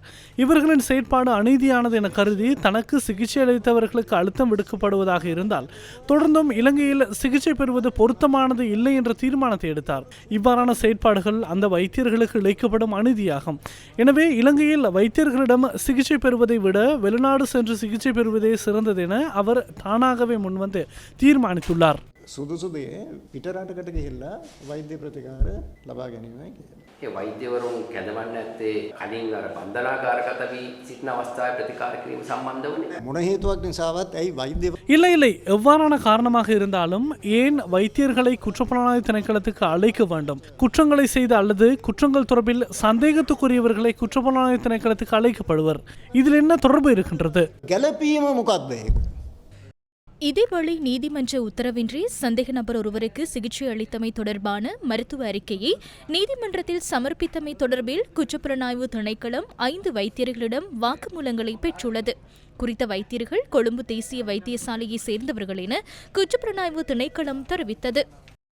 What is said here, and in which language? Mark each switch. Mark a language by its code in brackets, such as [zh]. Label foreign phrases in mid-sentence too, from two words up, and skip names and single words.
[ta] இவர்களின் செயற்பாடு அநீதியானது என கருதி தனக்கு சிகிச்சை அளித்தவர்களுக்கு அழுத்தம் விடுக்கப்படுவதாக இருந்தால் தொடர்ந்தும் இலங்கையில் சிகிச்சை பெறுவது பொருத்தமானது இல்லை என்ற தீர்மானத்தை எடுத்தார். இவ்வாறான செயற்பாடுகள் அந்த வைத்தியர்களுக்கு இழைக்கப்படும் அநீதியாகும். எனவே இலங்கையில் வைத்தியர்களிடம் சிகிச்சை பெறுவதை விட வெளிநாடு சென்று சிகிச்சை பெறுவதே சிறந்தது என அவர் தானாகவே முன்வந்து தீர்மானித்துள்ளார். [si] සුදුසුදේ පිටරටකට ගිහිල්ලා වෛද්‍ය ප්‍රතිකාර ලබා ගැනීමයි කියන්නේ. ඒ වෛද්‍යවරුන් කැඳවන්නේ නැත්තේ කලින් අර බන්ධනාගාරගත වී සිටින අවස්ථාවේ ප්‍රතිකාර කිරීම සම්බන්ධවනේ. මොන හේතුවක් නිසාවත් ඇයි වෛද්‍ය [ta] இல்லை எவ்வாறான காரணமாக இருந்தாலும் ஏன் வைத்தியர்களை குற்றப்புலனாய்வு திணைக்களத்துக்கு அழைக்க வேண்டும்? குற்றங்களை செய்த அல்லது குற்றங்கள் தொடர்பில் சந்தேகத்துக்குரியவர்களை குற்றப்புலனாய்வு திணைக்களத்துக்கு அழைக்கப்படுவர். இதில் என்ன தொடர்பு இருக்கின்றது? [si] ගැලපීම මොකක්ද ඒක? [ta] இதேவேளை நீதிமன்ற உத்தரவின்றி சந்தேக நபர் ஒருவருக்கு சிகிச்சை அளித்தமை தொடர்பான மருத்துவ அறிக்கையை நீதிமன்றத்தில் சமர்ப்பித்தமை தொடர்பில் குற்றப்புலனாய்வு திணைக்களம் 5 வைத்தியர்களிடம் வாக்குமூலங்களை பெற்றுள்ளது. குறித்த வைத்தியர்கள் கொழும்பு தேசிய வைத்தியசாலையை சேர்ந்தவர்கள் என குற்றப்புலனாய்வு திணைக்களம் தெரிவித்தது.